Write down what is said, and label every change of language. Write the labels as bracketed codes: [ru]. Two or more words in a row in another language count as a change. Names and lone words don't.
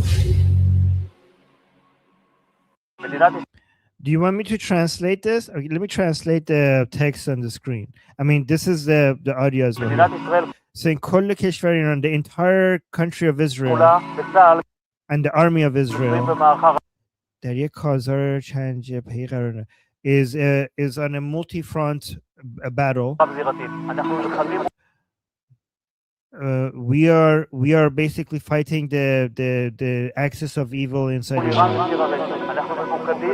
[en] Do you want me to translate this? Okay, let me translate the text on the screen. I mean, this is the audio as well. So in [fa] كل کشور ایران, [en] the entire country of Israel and the army of Israel [fa] در یک کازار چند جبهه‌ای قرار [en] is on a multi-front battle. We are basically fighting the axis of evil inside Iran.